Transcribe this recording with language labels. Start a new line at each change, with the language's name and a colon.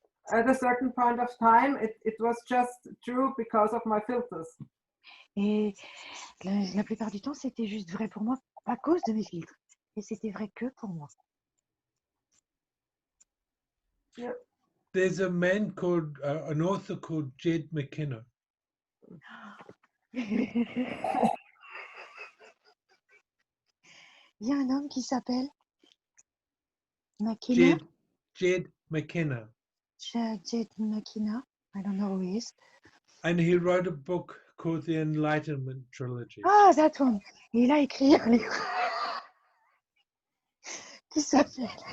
English: At a certain point of time, it was just true because of my filters.
French: Et la plupart du temps, c'était juste vrai pour moi à cause de mes filtres. Et c'était vrai que pour moi.
English: Yeah. There's a man called, an author called Jed McKenna.
French: Il y a un homme qui s'appelle McKenna.
English: Jed McKenna. Jed McKenna. I don't know who he is. And he wrote a book called The Enlightenment Trilogy. Ah, that one.
French: Et il a écrit un livre qui s'appelle